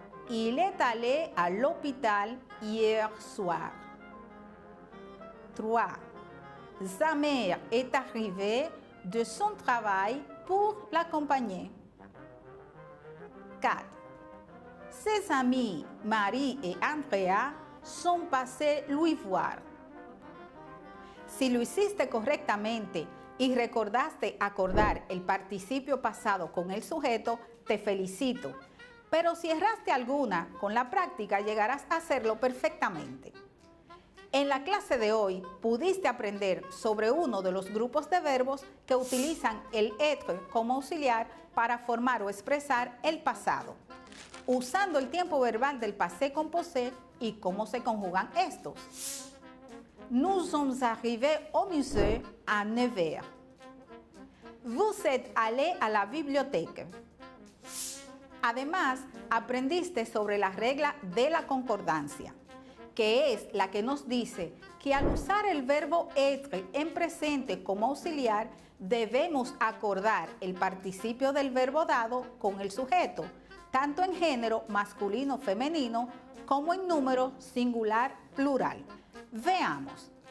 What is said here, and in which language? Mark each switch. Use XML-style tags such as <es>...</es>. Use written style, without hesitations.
<fr>Il est allé à l'hôpital hier soir. 3. Sa mère est arrivée de son travail pour l'accompagner. 4. Ses amis Marie et Andrea son passés lui voir.</fr> <es>Si lo hiciste correctamente y recordaste acordar el participio pasado con el sujeto, te felicito. Pero si erraste alguna, con la práctica llegarás a hacerlo perfectamente. En la clase de hoy pudiste aprender sobre uno de los grupos de verbos que utilizan el être como auxiliar para formar o expresar el pasado, usando el tiempo verbal del passé composé y cómo se conjugan estos.</es> <fr>Nous sommes arrivés au musée à 9 heures. Vous êtes allé à la bibliothèque.</fr> <es>Además, aprendiste sobre la regla de la concordancia, que es la que nos dice que al usar el verbo être en presente como auxiliar, debemos acordar el participio del verbo dado con el sujeto, tanto en género masculino femenino como en número singular plural. Veamos.</es>